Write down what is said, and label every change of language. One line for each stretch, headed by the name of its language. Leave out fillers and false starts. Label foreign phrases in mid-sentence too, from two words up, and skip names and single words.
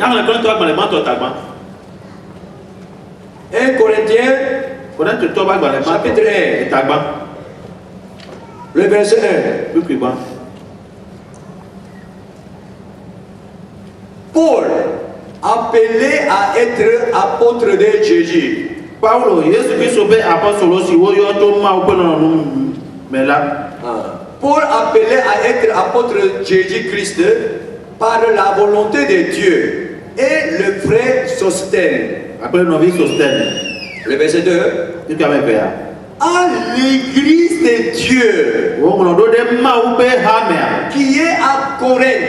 French: 1 Corinthiens chapitre 1. Le verset 1. Paul, appelé à être apôtre de Jésus.
Ewe: Paulo, Yesu Kristo be apostolo si wo yo to ma o
French: Paul, appelé à être apôtre de Jésus-Christ par la volonté de Dieu, et le frère Sosthène. Après nos vies Sosthène. Le verset 2. À l'église de Dieu qui est à Corinthe.